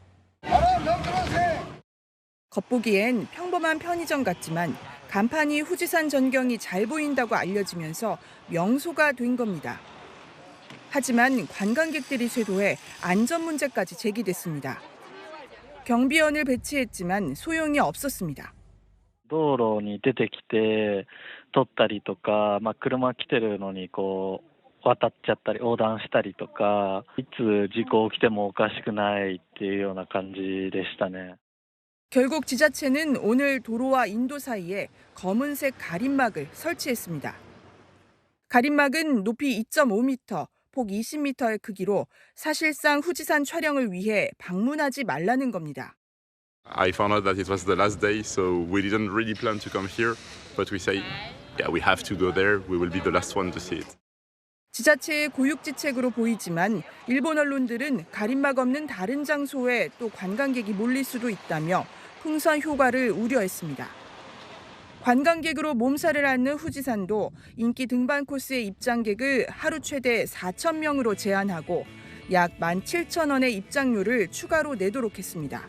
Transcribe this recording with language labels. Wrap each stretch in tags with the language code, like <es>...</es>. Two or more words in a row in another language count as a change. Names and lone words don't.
<ko>겉보기엔 평범한 편의점 같지만 간판이 후지산 전경이 잘 보인다고 알려지면서 명소가 된 겁니다. 하지만 관광객들이 쇄도해 안전 문제까지 제기됐습니다. 경비원을 배치했지만 소용이 없었습니다.</ko> <ja>道路に出てきて撮ったりとか、車来てるのに渡っちゃったり横断したりとか、いつ事故起きてもおかしくないっていうような感じでしたね.</ja> <ko>결국 지자체는 오늘 도로와 인도 사이에 검은색 가림막을 설치했습니다. 가림막은 높이 2.5m, 폭 20m의 크기로 사실상 후지산 촬영을 위해 방문하지 말라는 겁니다.</ko> <en>I found out that it was the last day, so we didn't really plan to come here, but we say, yeah, we have to go there. We will be the last one to see it.</en> <ko>지자체의 고육지책으로 보이지만 일본 언론들은 가림막 없는 다른 장소에 또 관광객이 몰릴 수도 있다며 풍선 효과를 우려했습니다. 관광객으로 몸살을 앓는 후지산도 인기 등반 코스의 입장객을 하루 최대 4,000명으로 제한하고 약 17,000원의 입장료를 추가로 내도록 했습니다.</ko>